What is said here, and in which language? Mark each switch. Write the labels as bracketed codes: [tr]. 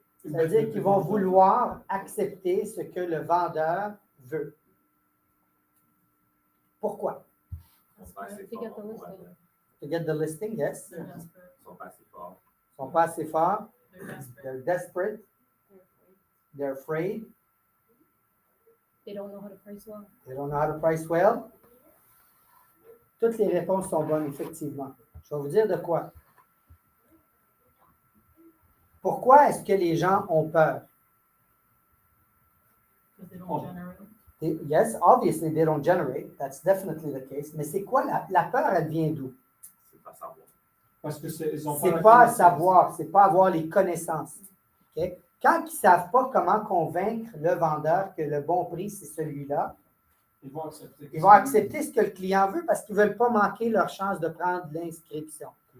[fr] Ça veut dire qu'ils vont vouloir accepter ce que le vendeur veut. Pourquoi? [en] To get the listing, yes. [fr] Ils ne sont pas assez forts. [en] They're desperate. They're afraid. They don't know how to price well. They don't know how to price well. [fr] Toutes les réponses sont bonnes, effectivement. Je vais vous dire de quoi. Pourquoi est-ce que les gens ont peur? [en] Because they don't generate. Yes, obviously they don't generate. That's definitely the case. [fr] Mais c'est quoi la peur, elle vient d'où? C'est pas savoir. Parce que c'est pas savoir, c'est pas avoir les connaissances. Okay? Quand ils ne savent pas comment convaincre le vendeur que le bon prix, c'est celui-là, ils vont accepter ce que le client veut parce qu'ils ne veulent pas manquer leur chance de prendre l'inscription.